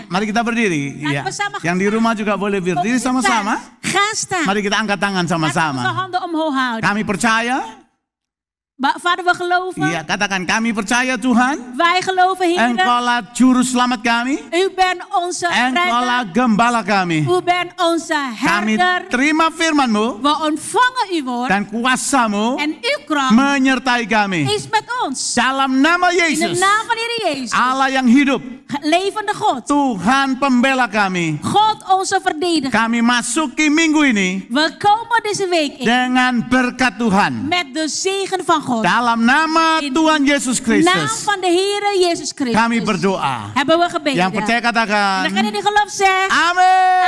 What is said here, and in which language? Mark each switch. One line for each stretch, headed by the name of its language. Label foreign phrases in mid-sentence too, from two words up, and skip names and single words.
Indonesian: Mari kita berdiri.
Dutch: Laten
Indonesian: Ya.
Dutch: we samen gaan
Indonesian: Yang di rumah juga boleh berdiri sama-sama.
Dutch: Ga staan.
Indonesian: Mari kita angkat tangan
Dutch: Laten we onze
Indonesian: sama-sama.
Dutch: handen omhoog houden.
Indonesian: Kami percaya.
Dutch: Vader, we geloven.
Indonesian: Ya, katakan kami percaya Tuhan.
Dutch: Wij geloven, Heer.
Indonesian: Engkaulah juru selamat kami.
Dutch: U bent onze
Indonesian: Engkaulah
Dutch: redder.
Indonesian: gembala kami.
Dutch: U bent onze
Indonesian: Kami
Dutch: herder.
Indonesian: terima firman-Mu
Dutch: We ontvangen uw woord.
Indonesian: dan kuasa-Mu
Dutch: En uw kracht
Indonesian: menyertai kami.
Dutch: is met ons.
Indonesian: Dalam nama
Dutch: In de
Indonesian: Yesus,
Dutch: naam van de Heer Jezus.
Indonesian: Allah yang hidup,
Dutch: Levende God.
Indonesian: Tuhan pembela kami.
Dutch: God onze verdediger.
Indonesian: Kami masuki minggu ini
Dutch: We komen deze week in
Indonesian: dengan berkat Tuhan.
Dutch: met de zegen van God.
Indonesian: Dalam nama
Dutch: In
Indonesian: Tuhan Yesus
Dutch: naam
Indonesian: Kristus,
Dutch: van de Heer Jezus Christus.
Indonesian: kami berdoa.
Dutch: Hebben we gebeden.
Indonesian: Yang percaya katakan,
Dutch: Degene die gelooft zegt.
Indonesian: Amin.